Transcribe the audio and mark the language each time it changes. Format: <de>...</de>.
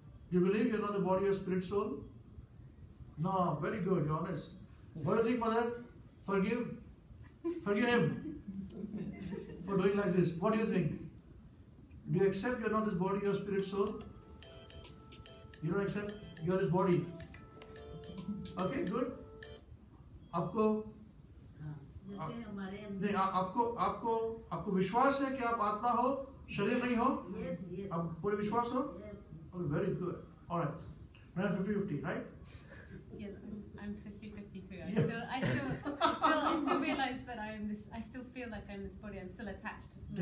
<en>Do you believe you're not the body or spirit soul? No. Very good. You're honest. What do you think, Mother? Forgive him for doing like this. What do you think? Do you accept you're not this body, your spirit soul? You don't accept you're this body. Okay, good.</en> <hi>आपको नहीं आपको विश्वास है कि आप आत्मा हो, शरीर नहीं हो? आप पूरे विश्वास हो?</hi> <en>Okay, very good. All right. Now 50-50, right? Yeah. I'm 50-50 too. Yeah. I still realize that I am this. I still feel like I'm this body. I'm still attached to the</en>